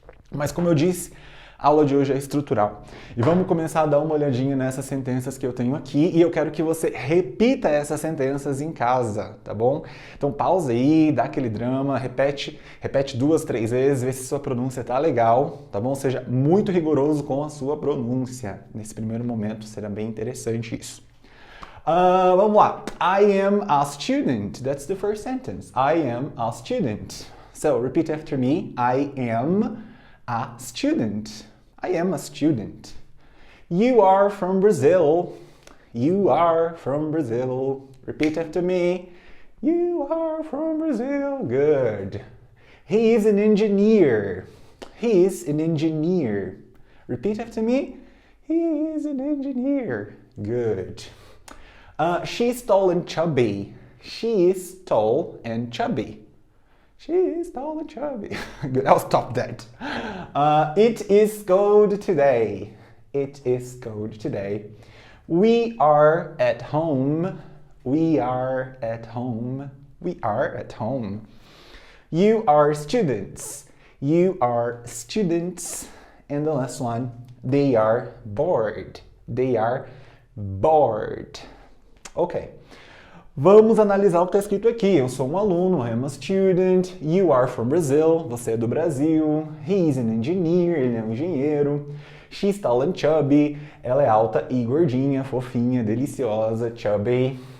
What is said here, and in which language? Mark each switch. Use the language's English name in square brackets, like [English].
[Portuguese] Mas como eu disse, a aula de hoje é estrutural. E vamos começar a dar uma olhadinha nessas sentenças que eu tenho aqui e eu quero que você repita essas sentenças em casa, tá bom? Então pausa aí, dá aquele drama, repete 2, 3 vezes, vê se sua pronúncia tá legal, tá bom? Seja muito rigoroso com a sua pronúncia. Nesse primeiro momento será bem interessante isso. Vamos lá. [English] I am a student. That's the first sentence. I am a student. So repeat after me. I am a student. I am a student. You are from Brazil. You are from Brazil. Repeat after me. You are from Brazil. Good. He is an engineer. He is an engineer. Repeat after me. He is an engineer. Good. She's tall and chubby. She is tall and chubby. She is tall and chubby. Good, I'll stop that. It is cold today. It is cold today. We are at home. We are at home. We are at home. You are students. You are students. And the last one, they are bored. They are bored. Ok. [Portuguese] Vamos analisar o que está escrito aqui. Eu sou um aluno, [English] I'm a student. You are from Brazil. [Portuguese] Você é do Brasil. [English] He's an engineer. [Portuguese] Ele é um engenheiro. [English] She's tall and chubby. [Portuguese] Ela é alta e gordinha, fofinha, deliciosa, chubby.